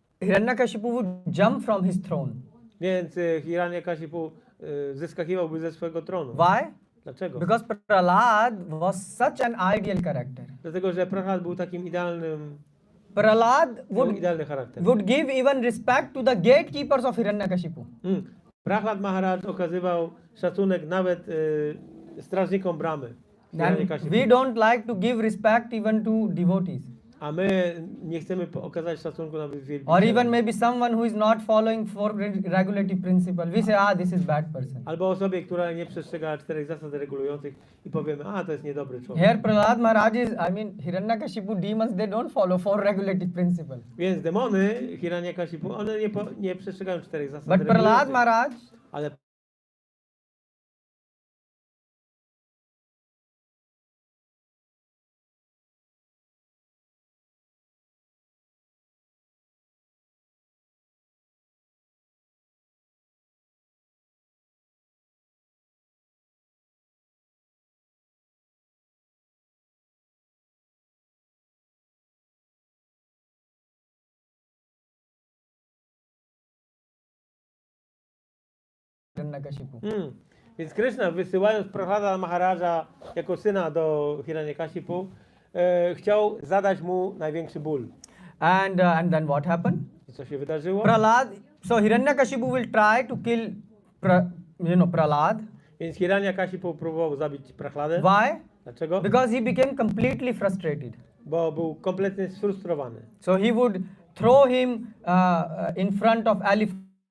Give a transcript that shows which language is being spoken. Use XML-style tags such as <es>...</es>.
<en>Hiranyakashipu would jump from his throne.</en> <pl>więc Hiranyakashipu zeskakiwałby ze swojego tronu.</pl> <en>Why?</en> <pl>Dlaczego?</pl> <en>Because Prahlad was such an ideal character.</en> <pl>Dlatego, że Prahlad był takim idealnym</pl> <en>Prahlad</en> <pl>Miał idealny charakter.</pl> <en>would give even respect to the gatekeepers of Hiranyakashipu.</en> <pl>Prahlad Maharaj okazywał szacunek nawet strażnikom bramy.</pl> <en>And</en> <pl>Hiranyakashipu.</pl> <en>we don't like to give respect even to devotees.</en> <pl>A my nie chcemy okazać szacunku nawet</pl> <en>Or</en> <pl>wielbicielom.</pl> <en>even maybe someone who is not following four regulative principles. We say, this is bad person.</en> <pl>Albo osobie, która nie przestrzega 4 zasad regulujących i powiemy, to jest niedobry człowiek.</pl> <en>Here Prahlad Maharaj is, Hiranyakashipu demons, they don't follow four regulative principles.</en> <pl>Więc demony Hiranyakashipu, one nie przestrzegają 4 zasad</pl> <en>But Prahlad</en> <pl>regulujących.</pl> <en>Maharaj,</en> <pl>Ale Hiranyakashipu. Więc Krishna, wysyłając Prahlada Maharaja jako syna do Hiranyakashipu, chciał zadać mu największy ból.</pl> <en>And then what happened?</en> <pl>I co się wydarzyło?</pl> <en>So Hiranyakashipu will try to kill Prahlad.</en> <pl>Więc Hiranyakashipu próbował zabić Prahladę.</pl> <en>Why?</en> <pl>Dlaczego?</pl> <en>Because he became completely frustrated.</en> <pl>Bo był kompletnie sfrustrowany.</pl> <en>So he would throw him in front of elephant.</en>